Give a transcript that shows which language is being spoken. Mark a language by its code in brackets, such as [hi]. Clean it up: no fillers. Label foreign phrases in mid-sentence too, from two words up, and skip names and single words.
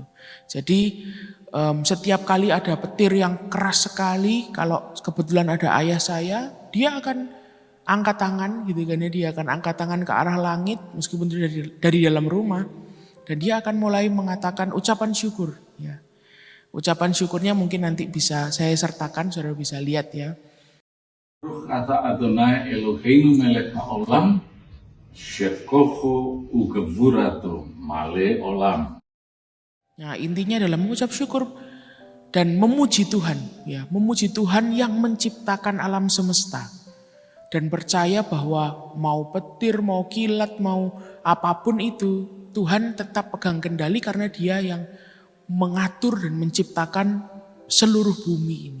[id] Jadi setiap kali ada petir yang keras sekali, kalau kebetulan ada ayah saya, dia akan angkat tangan gitu kan ya, dia akan angkat tangan ke arah langit meskipun dari dalam rumah, dan dia akan mulai mengatakan ucapan syukur ya. Ucapan syukurnya mungkin nanti bisa saya sertakan, saudara bisa lihat ya. [he] Kata אדוני אלוהינו מלך העולם שכוחו וגבורתו מלא עולם. [id] Nah, intinya adalah mengucap syukur dan memuji Tuhan ya, memuji Tuhan yang menciptakan alam semesta, dan percaya bahwa mau petir, mau kilat, mau apapun itu Tuhan tetap pegang kendali karena Dia yang mengatur dan menciptakan seluruh bumi ini.